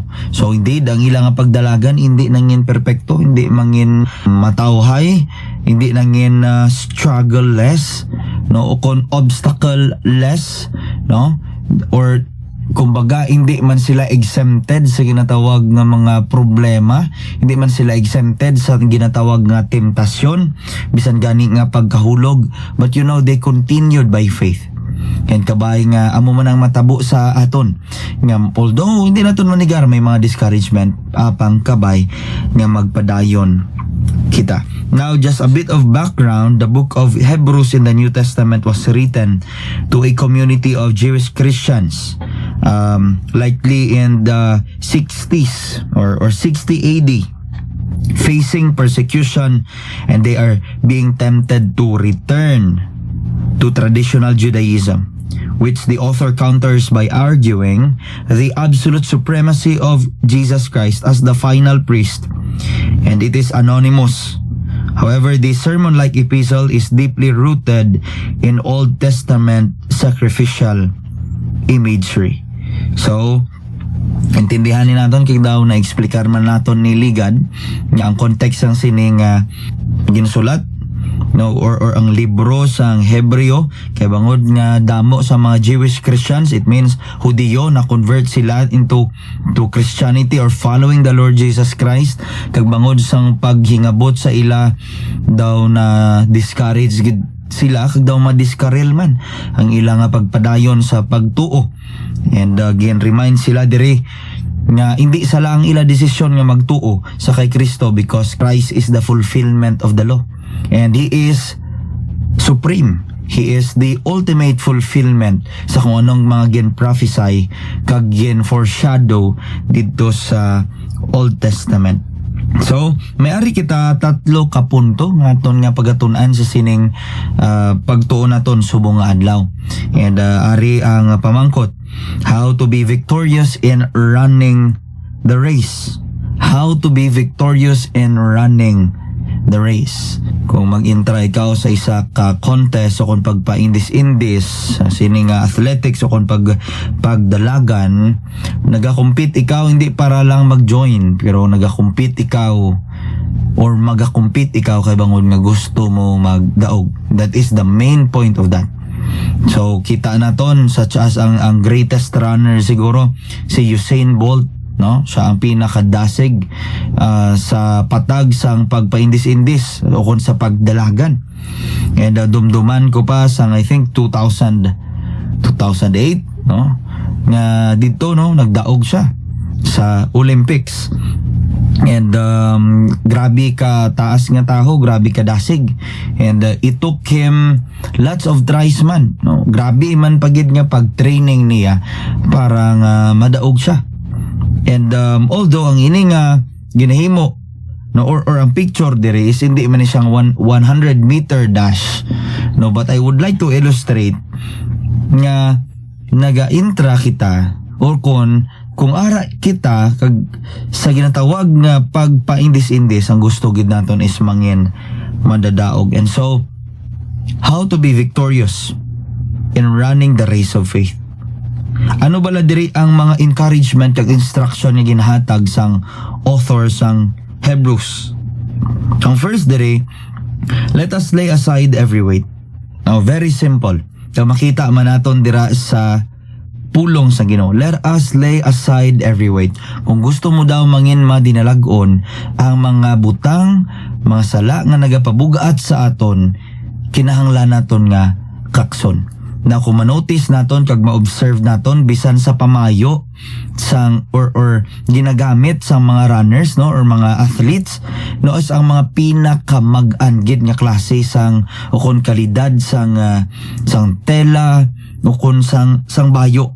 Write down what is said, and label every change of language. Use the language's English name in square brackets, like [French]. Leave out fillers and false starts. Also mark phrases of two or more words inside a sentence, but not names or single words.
[Hiligaynon] So indeed ang ilang pagdalagan hindi nangin perpekto, hindi mangin matawhay, hindi nangin [English] struggle less [Hiligaynon] no o kon [English] obstacle less [Hiligaynon] no or kumbaga hindi man sila exempted sa ginatawag nga mga problema, hindi man sila exempted sa ginatawag nga temptasyon bisan gani nga pagkahulog, [English] but you know they continued by faith. [Hiligaynon] And kabay nga amo man ang matabo sa aton nga although hindi naton manigar may mga discouragement apang kabay nga magpadayon kita. [English] Now just a bit of background, the book of Hebrews in the New Testament was written to a community of Jewish Christians likely in the 60s or 60 AD, facing persecution, and they are being tempted to return to traditional Judaism, which the author counters by arguing the absolute supremacy of Jesus Christ as the final priest, and it is anonymous. However, this sermon-like epistle is deeply rooted in Old Testament sacrificial imagery. So, [Hiligaynon] intindihan ni naton kay daw na explicar man naton ni Ligad nga ang context ng sining ginsulat no or ang libro sang Hebreo kay bangod nga damo sa mga [English] Jewish Christians, it means [Hiligaynon] Hudiyo na convert sila [English] into Christianity or following the Lord Jesus Christ, [Hiligaynon] kag bangod sang paghingabot sa ila daw na discourage gid sila kag daw madiskarel man ang ilang pagpadayon sa pagtuo. [English] And again remind [Hiligaynon] sila diri nga hindi sa lang ila desisyon nga magtuo sa kay Kristo [English] because Christ is the fulfillment of the law and He is supreme. He is the ultimate fulfillment [Hiligaynon] sa kung anong mga gin-prophesy kag gin-foreshadow dito sa [English] Old Testament. [Hiligaynon] So, may ari kita tatlo ka punto nga aton nga pagatun-an sa sining pagtuon naton subong nga adlaw. And ari ang pamangkot, [English] how to be victorious in running the race. How to be victorious in running the race. [Hiligaynon] Kung mag-intra ikaw sa isa ka contest o kung pagpaindis-indis sining athletics o kung pagdalagan, nagakompete ikaw hindi para lang mag-join, pero nagakompete ikaw or magakompete ikaw kay bangod nga gusto mo magdaog. [English] That is the main point of that. [Hiligaynon] So kita naton [English] such as [Hiligaynon] ang [English] greatest runner [Hiligaynon] siguro si Usain Bolt, no? Siya ang pinakadasig sa patag sang pagpaindis-indis o kung sa pagdalagan. And dumduman ko pa sang [English] I think [Hiligaynon] 2008, no? Nga dito no nagdaog siya sa Olympics. And grabe ka taas nga taho, grabe ka dasig. [English] And it took him lots of tries man, no? [Hiligaynon] Grabe man pagid nga pag-training niya para nga madaog siya. [English] And although [Hiligaynon] ang ini nga ginahimo no or ang picture diri is hindi man siyang 100 [English] meter dash, [Hiligaynon] no, [English] but I would like to illustrate [Hiligaynon] nga naga-intra kita or kung ara kita kag sa ginatawag nga pagpaindis-indis ang gusto gid naton is mangin madadaog. [English] And so how to be victorious in running the race of faith. [Hiligaynon] Ano bala diri ang mga encouragement kag instruction nga ginhatag sang author sang Hebrews? Ang first diri, [English] let us lay aside every weight. Now, very simple. [Hiligaynon] Kaya makita man naton dira sa pulong sa Ginoo. [English] Let us lay aside every weight. [Hiligaynon] Kung gusto mo daw mangin madinalag-on ang mga butang, mga sala nga nagapabugat sa aton, kinahanglan naton nga kakson. Na kung manotice naton kag ma-observe naton bisan sa pamayo sang or ginagamit sa mga runners no or mga athletes no is ang mga pinakamag-anggid nga klase sang ukon kalidad sang tela ukon sang bayo.